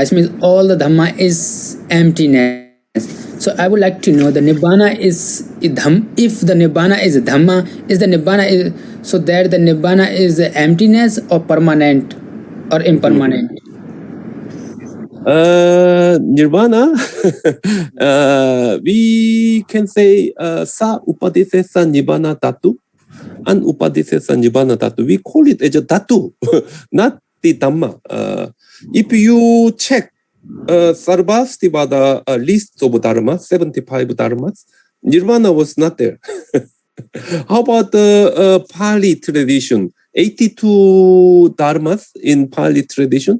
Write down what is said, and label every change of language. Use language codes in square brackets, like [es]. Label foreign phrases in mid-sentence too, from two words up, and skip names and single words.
[en] It means all the Dhamma is emptiness. So, I would like to know the Nibbana is Dham. If the Nibbana is Dhamma, is the Nibbana is so that the Nibbana is emptiness or permanent or impermanent? Nirvana, we can say [pi] sa upadisesa nibbana dhatu, unupadisesa nibbana dhatu. [en] We call it as a dhatu, not the Dhamma. If you check Sarvastivada list of dharmas, 75 dharmas, nirvana was not there. How about the Pali tradition? 82 dharmas in Pali tradition.